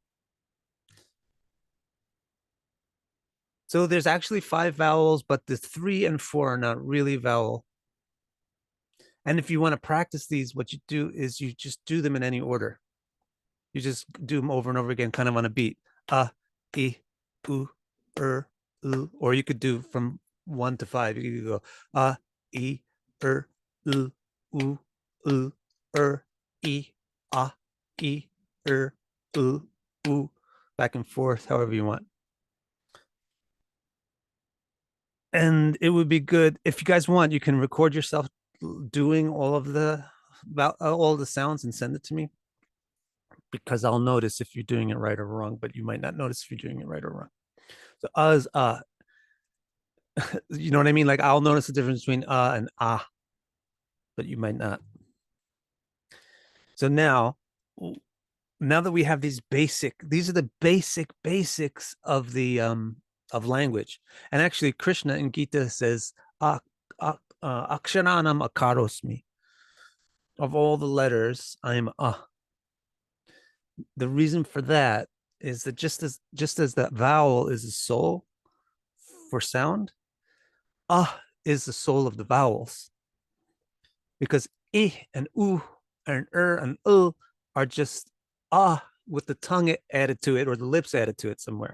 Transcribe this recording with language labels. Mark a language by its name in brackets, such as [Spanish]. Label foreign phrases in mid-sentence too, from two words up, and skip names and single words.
[English] So there's actually 5 vowels, but the 3 and 4 are not really vowel. And if you want to practice these, what you do is you just do them in any order. You just do them over and over again, kind of on a beat. I, u, u, or you could do from 1 to 5. You could go I, u, u, I, u, back and forth, however you want. And it would be good if you guys want, you can record yourself doing all of the sounds and send it to me, because I'll notice if you're doing it right or wrong, but you might not notice if you're doing it right or wrong. So is you know what I mean? Like I'll notice the difference between and but you might not. So now that we have these are the basics of the of language. And actually Krishna in Gita says [Sanskrit] अक्षराणाम् अकारोऽस्मि. [English] Of all the letters, I am The reason for that is that just as that vowel is the soul for sound, is the soul of the vowels. Because I and u and and are just with the tongue added to it or the lips added to it somewhere.